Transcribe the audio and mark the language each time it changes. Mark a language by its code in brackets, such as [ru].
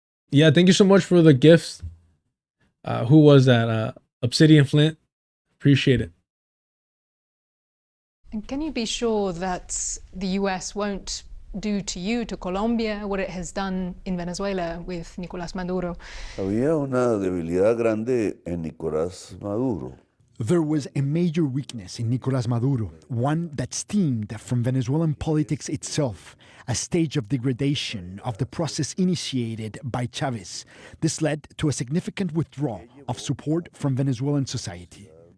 [en] Yeah, thank you so much for the gifts. Who was that? Obsidian Flint. Appreciate it. And can you be sure that the US won't do to you, to Colombia, what it has done in Venezuela with Nicolás Maduro? [es] Había una debilidad grande en Nicolás Maduro. [en] There was a major weakness in Nicolás Maduro, one that stemmed from Venezuelan politics itself, a stage of degradation of the process initiated by Chavez. This led to a significant withdrawal of support from Venezuelan society.